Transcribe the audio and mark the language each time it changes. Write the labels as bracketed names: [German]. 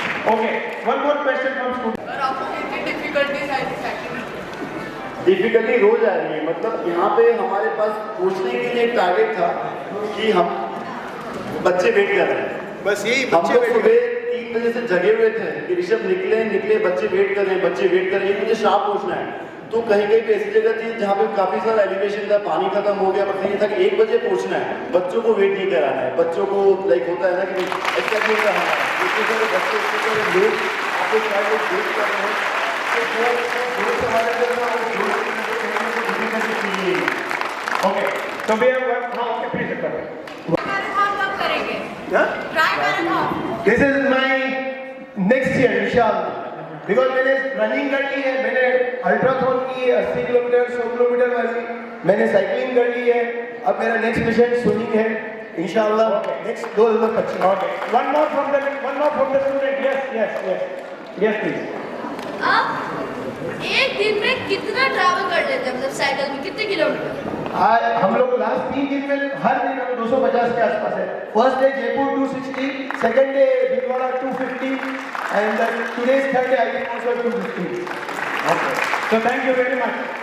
[English] Okay, one more question from student. [Hindi] और आपको कितनी डिफिकल्टीज आई थी साइकिलिंग में? डिफिकल्टी रोज आ रही है। मतलब यहाँ पे हमारे पास पहुँचने के लिए एक टारगेट था कि हम बच्चे वेट कर रहे हैं। बस यही हम लोग सुबह 3 बजे से जगे हुए थे कि ऋषभ निकले, बच्चे वेट कर रहे हैं, मुझे शाम पहुँचना है। तो कहीं पे ऐसी जगह थी जहाँ पे काफी सारा एलिवेशन था, पानी खत्म हो गया, बट ये था कि 1 बजे पहुँचना है, बच्चों को वेट नहीं कराना है। बच्चों को लाइक होता है ना कि एक्साइटमेंट का हमारा इतने सारे बच्चे, इतने सारे लोग आपको शायद लोग वेट कर रहे हैं। तो जो हमारे [English] Okay, so we have one. [Hindi] हाँ, okay, please कर रहे हैं। मैराथन कब करेंगे? Try marathon. [English] this is my next year [Hindi] इंशाल्लाह। बिकॉज मैंने रनिंग कर ली है, मैंने अल्ट्राथॉन की है 80 किलोमीटर 100 किलोमीटर वाली, मैंने साइकिलिंग कर ली है। अब मेरा नेक्स्ट मिशन स्विमिंग है इंशाल्लाह next 2025। [English] Okay, one more from the student. Yes, please. [Hindi] आप एक दिन में कितना ट्रैवल कर लेते हैं, मतलब साइकिल में कितने किलोमीटर? आज हम लोग लास्ट 3 दिन में हर दिन हम 250 के आसपास है। [English] First day Jaipur 260, second day Bhilwara 250 and today's third day I think also 250। Okay, so thank you very much.